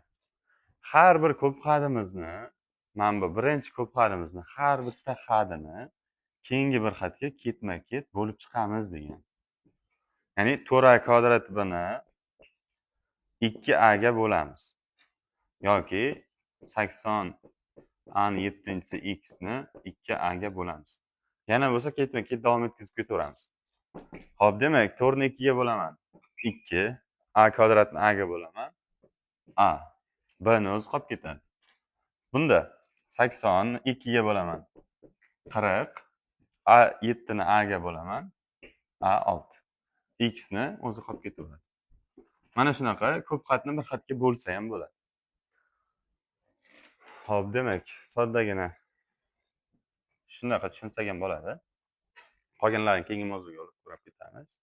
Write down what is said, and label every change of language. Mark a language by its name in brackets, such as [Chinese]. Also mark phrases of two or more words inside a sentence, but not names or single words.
[Uzbek] Har bir ko'p hadimizni, mana bu birinchi ko'p hadimizni har bitta hadini keyingi bir xatga ketma-ket bo'lib chiqamiz degan. Ya'ni 4a kvadrat buni 2a ga bo'lamiz. Yoki 80a ni 7-si x ni 2a ga bo'lamiz. Yana bo'lsa ketma-ket davom etkazib ketaveramiz. Xo'p, demak, 4 ni 2 ga bo'laman. 2, a kvadratni a ga bo'laman. A. B ni o'zi qolib ketadi. Bunda 80 ni 2 ga bo'laman. 40, a 7 ni a ga bo'laman. A 6. X ni o'zi qolib ketaveradi. Mana shunaqa ko'p xatni bir xatga bo'lsa ham bo'ladi. Xo'p, demak, soddagina shunaqa tushunsak ham bo'ladi. Qolganlarini keyingi mavzuga olib ko'rib ketamiz.